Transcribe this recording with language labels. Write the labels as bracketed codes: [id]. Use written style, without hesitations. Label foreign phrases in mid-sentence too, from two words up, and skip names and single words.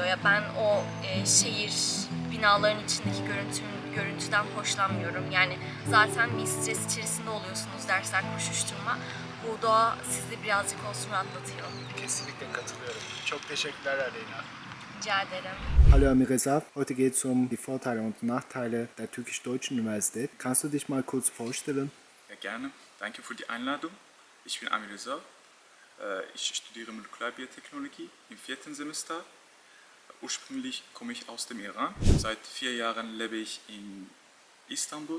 [tr] Ya ben o şehir binaların içindeki görüntüden hoşlanmıyorum. Yani zaten bir stres içerisinde oluyorsunuz, dersler, koşuşturma. Bu doğa sizi birazcık olsun rahatlatıyor. Kesinlikle katılıyorum. Çok teşekkürler Aleyna. Rica ederim. [de] Hallo Mirza, heute geht es die Vorteile und Nachteile der Türkisch-Deutschen Universität. Kannst du dich mal kurz vorstellen? Ja, gerne. Danke für die Einladung. Ich bin Amir Reza. Ich studiere Molekularbiotechnologie im 4. Semester. Ursprünglich komme ich aus dem Iran. Seit 4 Jahren lebe ich in Istanbul.